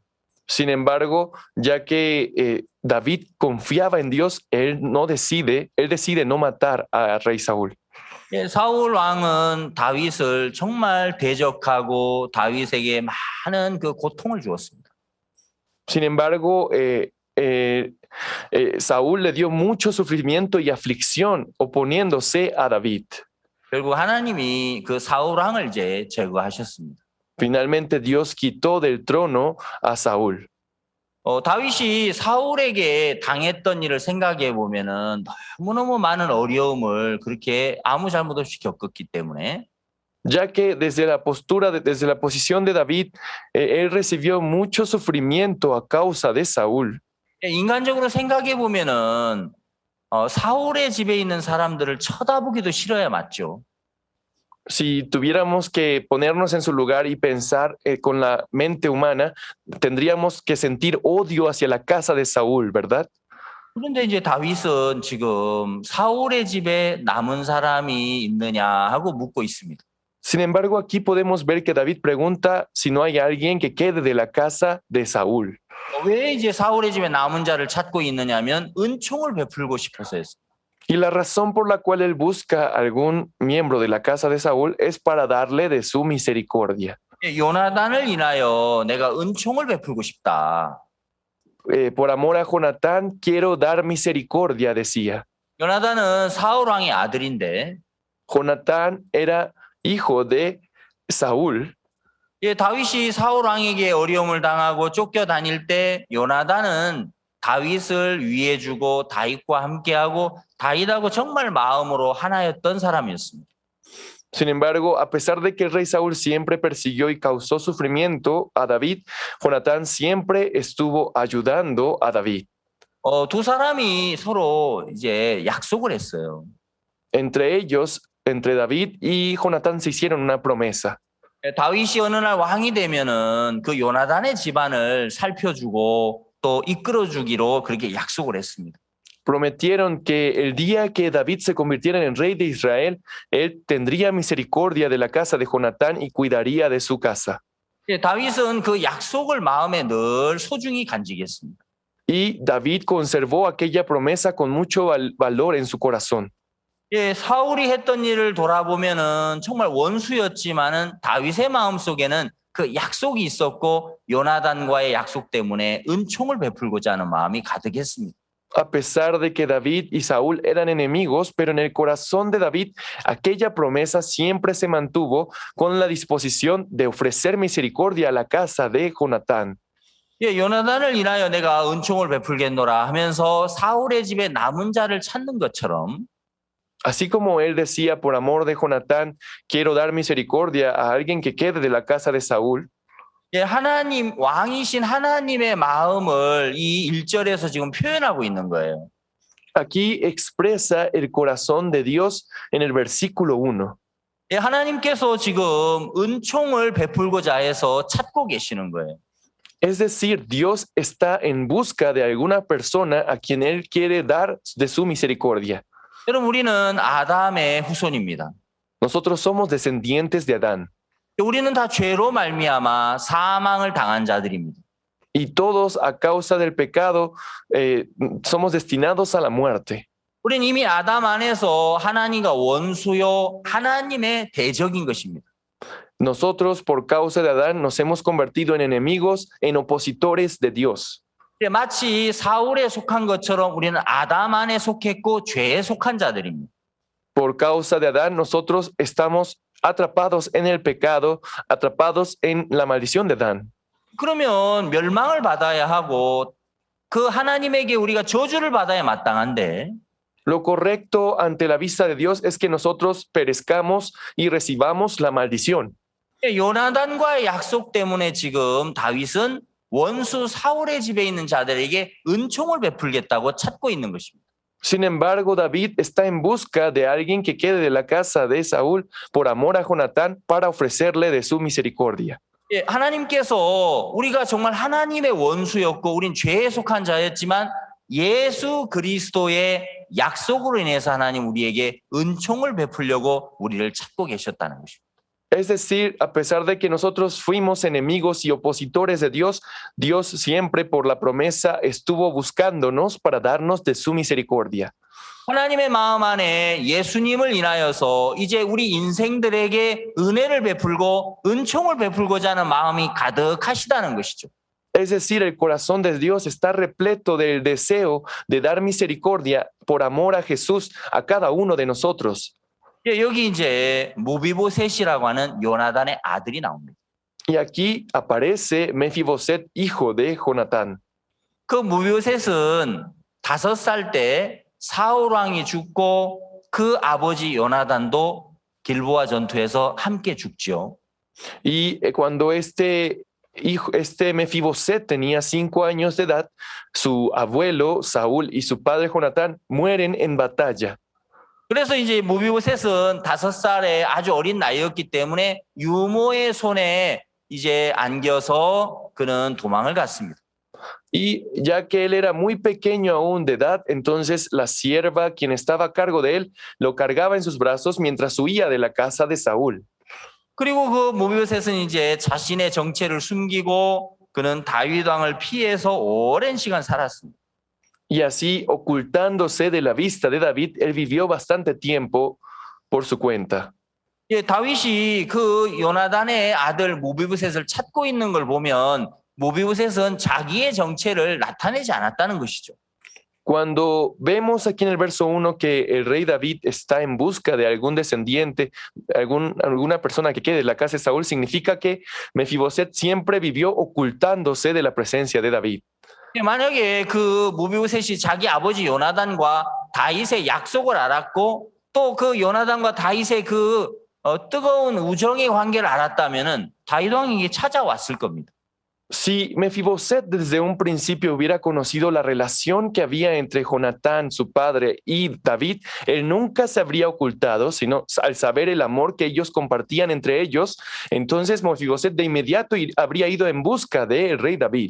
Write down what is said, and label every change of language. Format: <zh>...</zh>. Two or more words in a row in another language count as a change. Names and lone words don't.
<es>Sin embargo, ya que David confiaba en Dios, él decide no matar al rey Saúl.</es> <ko>예, 사울 왕은 다윗을 정말 대적하고 다윗에게 많은 그 고통을 주었습니다.</ko> <es>Sin embargo, Saúl le dio mucho sufrimiento y aflicción oponiéndose a David.</es> <ko>결국 하나님이 그 사울 왕을 이제 제거하셨습니다.</ko> <es>Finalmente Dios quitó del trono a Saúl.</es> <ko>다윗이 사울에게 당했던 일을 생각해 보면은 너무너무 많은 어려움을 그렇게 아무 잘못 없이 겪었기 때문에</ko> <es>Ya que desde la posición de David, él recibió mucho sufrimiento a causa de Saúl.</es> <ko>인간적으로 생각해 보면은 사울의 집에 있는 사람들을 쳐다보기도 싫어야 맞죠.</ko> <es>Si tuviéramos que ponernos en su lugar y pensar con la mente humana, tendríamos que sentir odio hacia la casa de Saúl, ¿verdad?</es> <ko>그런데 이제 다윗은 지금 사울의 집에 남은 사람이 있느냐 하고 묻고 있습니다.</ko> <es>Sin embargo, aquí podemos ver que David pregunta si no hay alguien que quede de la casa de Saúl.</es> <ko>왜 이제 사울의 집에 남은 자를 찾고 있느냐면 은총을 베풀고 싶어서였어요.</ko> <es>Y la razón por la cual él busca algún miembro de la casa de Saúl es para darle de su misericordia.</es> <ko>요나단을 인하여 내가 은총을 베풀고 싶다.</ko> <es>Por amor a Jonatán, quiero dar misericordia, decía.</es> <ko>요나단은 사울 왕의 아들인데</ko> <es>Jonatán era hijo de Saúl.</es> <ko>다윗이 사울 왕에게 어려움을 당하고 쫓겨다닐 때 요나단은 다윗을 위해주고 다윗과 함께하고 다윗하고 정말 마음으로 하나였던 사람이었습니다.</ko> <es>Sin embargo, a pesar de que el rey Saúl siempre persiguió y causó sufrimiento a David, Jonatán siempre estuvo ayudando a David.</es> <ko>두 사람이 서로 이제 약속을 했어요.</ko> <es>Entre ellos, entre David y Jonatán se hicieron una promesa.</es> <ko>다윗이 어느 날 왕이 되면은 그 요나단의 집안을 살펴주고 또 이끌어주기로 그렇게 약속을 했습니다.</ko> <es>Prometieron que el día que David se convirtiera en rey de Israel, él tendría misericordia de la casa de Jonatán y cuidaría de su casa.</es> <ko>다윗은 그 약속을 마음에 늘 소중히 간직했습니다.</ko> <es>Y David conservó aquella promesa con mucho valor en su corazón.</es> <ko>사울이 했던 일을 돌아보면은 정말 원수였지만은 다윗의 마음속에는 그 약속이 있었고 요나단과의 약속 때문에 은총을 베풀고자 하는 마음이 가득했습니다.</ko> <es>A pesar de que David y Saúl eran enemigos, pero en el corazón de David aquella promesa siempre se mantuvo con la disposición de ofrecer misericordia a la casa de Jonatán.</es> <ko>예, 요나단을 인하여 내가 은총을 베풀겠노라 하면서 사울의 집에 남은 자를 찾는 것처럼</ko> <es>Así como él decía, por amor de Jonatán, quiero dar misericordia a alguien que quede de la casa de Saúl.</es> <ko>예, 하나님 왕이신 하나님의 마음을 이 1절에서 지금 표현하고 있는 거예요.</ko> <es>Aquí expresa el corazón de Dios en el versículo 1.</es> <ko>예, 하나님께서 지금 은총을 베풀고자 해서 찾고 계시는 거예요.</ko> <es>Es decir, Dios está en busca de alguna persona a quien Él quiere dar de su misericordia.</es> <ko>여러분 우리는 아담의 후손입니다.</ko> <es>Nosotros somos descendientes de Adán</es> <ko>우리는 다 죄로 말미암아 사망을 당한 자들입니다.</ko> <es>y todos a causa del pecado somos destinados a la muerte.</es> <ko>우리는 이미 아담 안에서 하나님과 원수요 하나님의 대적인 것입니다.</ko> <es>Nosotros por causa de Adán nos hemos convertido en enemigos, en opositores de Dios.</es> <ko>마치 사울에 속한 것처럼 우리는 아담 안에 속했고 죄에 속한 자들입니다.</ko> <es>Por causa de Adán nosotros estamos atrapados en el pecado, atrapados en la maldición de Adán.</es> <ko>그러면 멸망을 받아야 하고 그 하나님에게 우리가 저주를 받아야 마땅한데</ko> <es>Lo correcto ante la vista de Dios es que nosotros perezcamos y recibamos la maldición.</es> <ko>요나단과의 약속 때문에 지금 다윗은 원수 사울의 집에 있는 자들에게 은총을 베풀겠다고 찾고 있는 것입니다.</ko> <es>Sin embargo, David está en busca de alguien que quede de la casa de Saúl por amor a Jonatán para ofrecerle de su misericordia.</es> <ko>예, 하나님께서 우리가 정말 하나님의 원수였고 우린 죄에 속한 자였지만 예수 그리스도의 약속으로 인해서 하나님 우리에게 은총을 베풀려고 우리를 찾고 계셨다는 것입니다.</ko> <es>Es decir, a pesar de que nosotros fuimos enemigos y opositores de Dios, Dios siempre por la promesa estuvo buscándonos para darnos de su misericordia.</es> <ko>하나님의 마음 안에 예수님을 인하여서 이제 우리 인생들에게 은혜를 베풀고 은총을 베풀고자 하는 마음이 가득하시다는 것이죠.</ko> <es>Es decir, el corazón de Dios está repleto del deseo de dar misericordia por amor a Jesús a cada uno de nosotros.</es> <ko>예, 여기 이제 모비보셋이라고 하는 요나단의 아들이 나옵니다.</ko> <es>Y aquí aparece Mefiboset, hijo de Jonatán.</es> <ko>그 모비보셋은 5살 때 사울 왕이 죽고 그 아버지 요나단도 길보아 전투에서 함께 죽지요.</ko> <es>Y cuando este Mefiboset tenía 5 años de edad, su abuelo Saúl y su padre Jonatán mueren en batalla.</es> <ko>그래서 이제 모비보셋은 5살의 아주 어린 나이였기 때문에 유모의 손에 이제 안겨서 그는 도망을 갔습니다.</ko> <es>Y ya que él era muy pequeño aún de edad, entonces la sierva, quien estaba a cargo de él, lo cargaba en sus brazos mientras huía de la casa de Saúl.</es> <ko>그리고 그 모비보셋은 이제 자신의 정체를 숨기고 그는 다윗 왕을 피해서 오랜 시간 살았습니다.</ko> <es>Y así, ocultándose de la vista de David, él vivió bastante tiempo por su cuenta.</es> <ko>예, 다윗이 그 요나단의 아들 모비보셋을 찾고 있는 걸 보면 모비보셋은 자기의 정체를 나타내지 않았다는 것이죠.</ko> <es>Cuando vemos aquí en el verso 1 que el rey David está en busca de algún descendiente, alguna persona que quede de la casa de Saúl, significa que Mefiboset siempre vivió ocultándose de la presencia de David.</es> <ko>만약에 그 모비보셋이 자기 아버지 요나단과 다윗의 약속을 알았고 또 그 요나단과 다윗의 그 뜨거운 우정의 관계를 알았다면은 다윗 왕에게 찾아왔을 겁니다.</ko> <es>Si Mefiboset desde un principio hubiera conocido la relación que había entre Jonatán, su padre, y David, él nunca se habría ocultado, sino al saber el amor que ellos compartían entre ellos, entonces Mefiboset de inmediato habría ido en busca del rey David.</es>